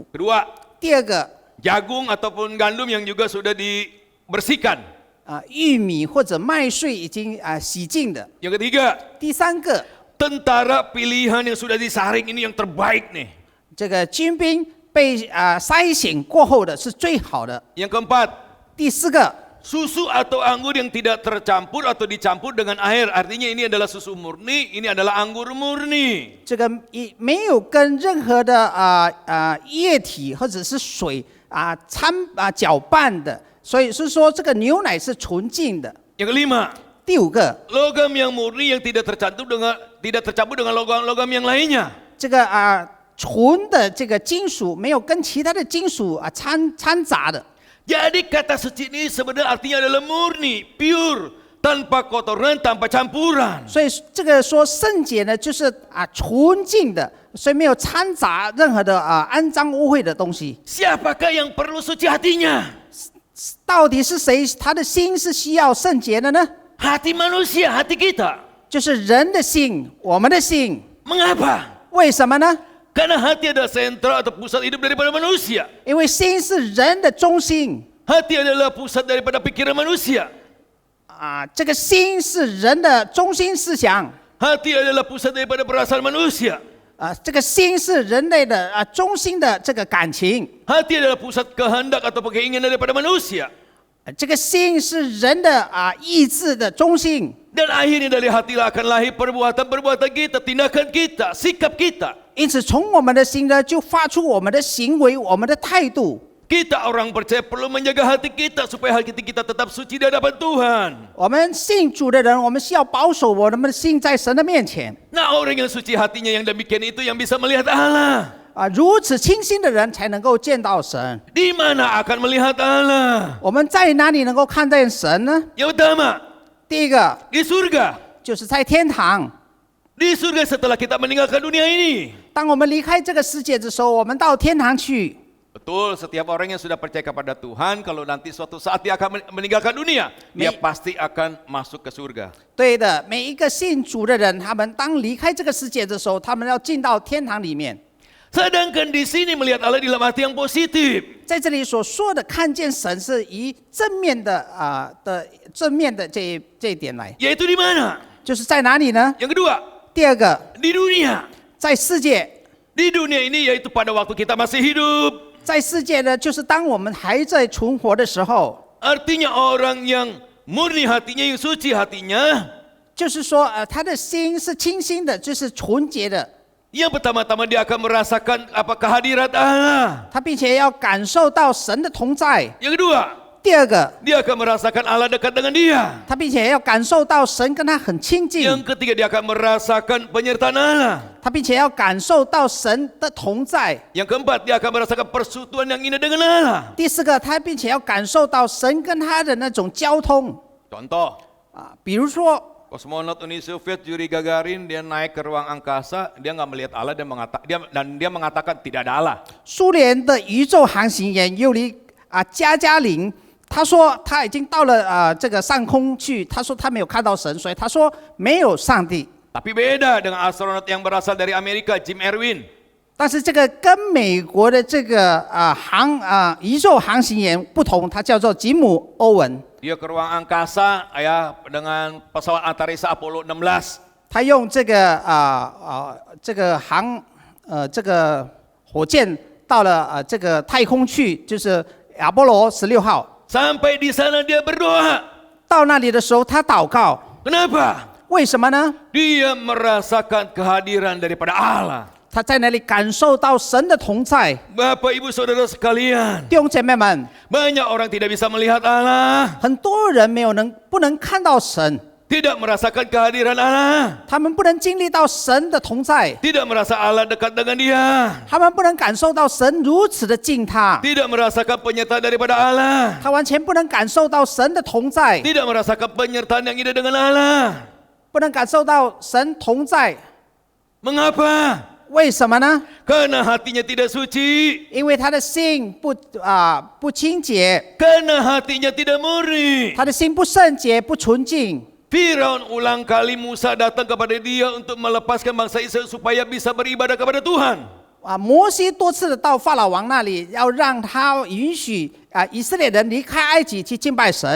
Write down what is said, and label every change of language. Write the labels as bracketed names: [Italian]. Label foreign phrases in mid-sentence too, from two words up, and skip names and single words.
[Indonesian] Kedua, [Chinese] 第二个 [Indonesian] jagung ataupun gandum yang juga sudah dibersihkan. [Chinese] 玉米或者麦穗已经洗净的。 [Indonesian] Yang ketiga, [Chinese] 第三个 [Indonesian] tentara pilihan yang sudah disaring ini yang terbaik nih. [Chinese] 这个军兵被筛选过后的是最好的。 [Indonesian] Yang keempat, [Chinese] 第四个 [Indonesian] susu atau anggur yang tidak tercampur atau dicampur dengan air. Artinya ini adalah susu murni, ini adalah anggur murni. [Chinese] 这个没有跟任何的液体或者是水搅拌的，所以是说这个牛奶是纯净的。 [Indonesian] Yang kelima, [Chinese] 第五个， [Indonesian] logam yang murni yang tidak tercampur dengan logam-logam yang lainnya. [Chinese] 这个纯的这个金属没有跟其他的金属掺杂的。 [Indonesian] Jadi kata suci ini sebenarnya artinya adalah murni, pure, tanpa kotoran, tanpa campuran. [Chinese] 所以这个说圣洁呢，就是纯净的，所以没有掺杂任何的肮脏污秽的东西。 [Indonesian] Siapakah yang perlu suci hatinya? [Chinese] 到底是谁他的心是需要圣洁的呢？ [Indonesian] Hati manusia, hati kita. [Chinese] 就是人的心，我们的心。 [Indonesian] Mengapa? [Chinese] 为什么呢？ [Indonesian] Karena hati adalah sentral atau pusat hidup daripada manusia. [Chinese] 因为心是人的中心 [Indonesian] Hati adalah pusat daripada pikiran manusia. [Chinese] 这个心是人的中心思想 [Indonesian] Hati adalah pusat daripada perasaan manusia. [Chinese] 这个心是人类的中心的这个感情 [Indonesian] Hati adalah pusat kehendak atau keinginan daripada manusia. [Chinese] 这个心是人的意志的中心 [Indonesian] Dan akhirnya dari hatilah akan lahir perbuatan-perbuatan kita, tindakan kita, sikap kita. [Chinese] 因此从我们的心呢就发出我们的行为我们的态度 [Indonesian] Kita orang percaya perlu menjaga hati kita supaya hati kita tetap suci di hadapan Tuhan. [Chinese] 我们信主的人我们需要保守我们的心在神的面前 [Indonesian] Nah, orang yang suci hatinya yang demikian itu yang bisa melihat Allah. [Chinese] 如此清心的人才能够见到神 [Indonesian] Di mana akan melihat Allah? [Chinese] 我们在哪里能够看见神呢？ [Indonesian] Yang pertama, [Chinese] 第一个 [Indonesian] di surga. [Chinese] 就是在天堂 [Indonesian] Di surga setelah kita meninggalkan dunia ini. [Chinese] 当我们离开这个世界的时候我们到天堂去 [Indonesian] Betul, setiap orang yang sudah percaya kepada Tuhan, kalau nanti suatu saat dia akan meninggalkan dunia, dia pasti akan masuk ke surga. [Chinese] 对的，每一个信主的人，他们当离开这个世界的时候，他们要进到天堂里面。 [Indonesian] Sedangkan di sini melihat Allah dalam arti yang positif. [Chinese] 在这里所说的看见神是以正面的正面的这一点来， [Indonesian] Yaitu di mana? [Chinese] 就是在哪里呢？ [Indonesian] Yang kedua, [Chinese] 第二个， [Indonesian] di dunia. [Chinese] 在世界， [Indonesian] Di dunia ini yaitu pada waktu kita masih hidup. [Chinese] 在世界呢，就是当我们还在存活的时候， [Indonesian] Artinya orang yang murni hatinya, yang suci hatinya, [Chinese] 就是说他的心是清新的，就是纯洁的， [Indonesian] yang pertama-tama dia akan merasakan apa kehadirat Allah. [Chinese] 他并且要感受到神的同在。 [Indonesian] Yang kedua, [Chinese] 第二个， [Indonesian] dia akan merasakan Allah dekat dengan dia. [Chinese] 他并且要感受到神跟他很亲近， [Indonesian] Yang ketiga, dia akan merasakan penyertaan Allah. [Chinese] 他并且要感受到神的同在。 [Indonesian] Yang keempat, dia akan merasakan persekutuan yang indah dengan Allah. [Chinese] 第四个，他并且要感受到神跟他的那种交通 [Indonesian] Contoh, [Chinese] 比如说 [Indonesian] kosmonot Uni Soviet Yuri Gagarin, dia naik ke ruang angkasa, dia nggak melihat Allah dan dia mengatakan tidak ada Allah. [Chinese] 苏联的宇宙航行员尤里加加林，他说他已经到了这个上空去，他说他没有看到神，所以他说没有上帝。 [Indonesian] Tapi beda dengan astronot yang berasal dari Amerika, Jim Erwin. [Chinese] 但是这个跟美国的这个宇宙航行员不同，他叫做吉姆·欧文。 [Indonesian] Dia ke ruang angkasa ya dengan pesawat antariksa Apollo 16. [Chinese] 他用这个这个火箭到了这个太空去，就是亚波罗16号。 [Indonesian] Sampai di sana dia berdoa. [Chinese] 到那里的时候，他祷告， [Indonesian] Kenapa? [Chinese] 为什么呢？ [Indonesian] Dia merasakan kehadiran daripada Allah. [Chinese] 他在那里感受到神的同在。 [Indonesian] Bapak Ibu Saudara sekalian, [Chinese] 弟兄姐妹们， [Indonesian] banyak orang tidak bisa melihat Allah, [Chinese] 很多人不能看到神， [Indonesian] tidak merasakan kehadiran Allah, [Chinese] 他们不能经历到神的同在， [Indonesian] tidak merasa Allah dekat dengan dia, [Chinese] 他们不能感受到神如此的近他， [Indonesian] tidak merasakan penyertaan daripada Allah, [Chinese] 他完全不能感受到神的同在， [Indonesian] tidak merasakan penyertaan yang indah dengan Allah. [Chinese] 不能感受到神同在。 [Indonesian] Mengapa? [Chinese] 为什么呢？ [Indonesian] Karena hatinya tidak suci, [Chinese] 因为他的心不清洁， [Indonesian] karena hatinya tidak murni. [Chinese] 他的心不圣洁、不纯净。 [Indonesian] Firaun ulang kali Musa datang kepada dia untuk melepaskan bangsa Israel supaya bisa beribadah kepada Tuhan. [Chinese] 摩西多次的到法老王那里，要让他允许以色列人离开埃及去敬拜神。